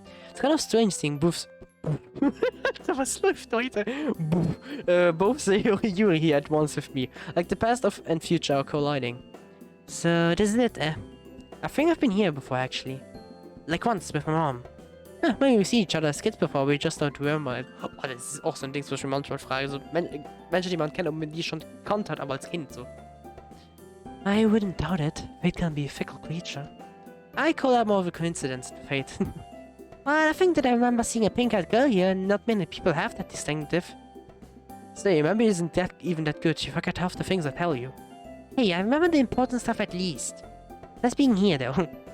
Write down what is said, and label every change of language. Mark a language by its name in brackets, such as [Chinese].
[English] It's kind of strange seeing both. [German] Was läuft heute? [English] Both Yuri here at once with me, like the past and future are colliding. So this is it. I think I've been here before actually, like once with my mom. Maybe we see each other as kids before, we just don't remember it. [German] Oh, das ist auch so ein Ding, was ich mir manchmal frage. So, Menschen, die man kennt, ob man die schon gekannt hat, aber als Kind so. [English] I wouldn't doubt it. Fate can be a fickle creature. I call that more of a coincidence than fate. Well, I think that I remember seeing a pink-haired girl here, and not many people have that distinctive. Say, memory isn't that even that good. You forget half the things I tell you. Hey, I remember the important stuff at least. That's being here, though.